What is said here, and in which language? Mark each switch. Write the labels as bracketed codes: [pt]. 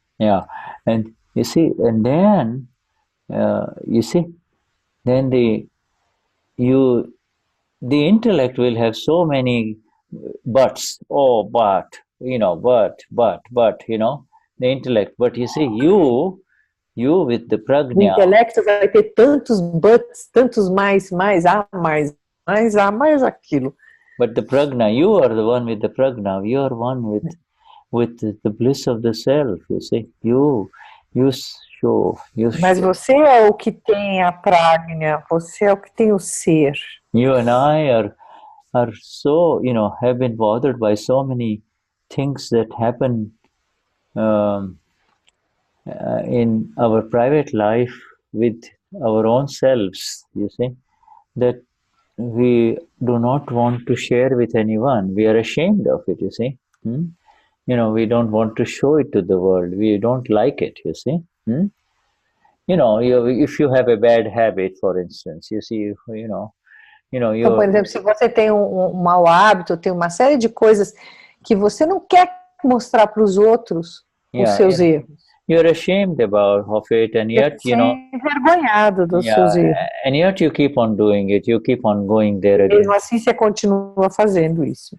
[en] Yeah, and you see, and then then the intellect will have so many buts. Oh, but the intellect. But you see, you with the prajna. [pt] O intelecto vai ter tantos buts, tantos mais aquilo. [en] But the prajna, you are the one with the prajna. You are one with the bliss of the self. You see, you show. [pt] Mas você é o que tem a prajna. Você é o que tem o ser. [en] You and I are so, have been bothered by so many things that happen in our private life with our own selves, you see, that we do not want to share with anyone. We are ashamed of it, you see. We don't want to show it to the world. We don't like it, you see. If you have a bad habit, for instance, you see, [pt] Então, por exemplo, se você tem um mau hábito, tem uma série de coisas que você não quer mostrar para os outros os seus erros. [en] you're ashamed of it, and yet, you know, [pt] envergonhado dos seus [en] yeah, [pt] erros. [en] and yet you keep on doing it. You keep on going there again. [pt] Mesmo assim, você continua fazendo isso.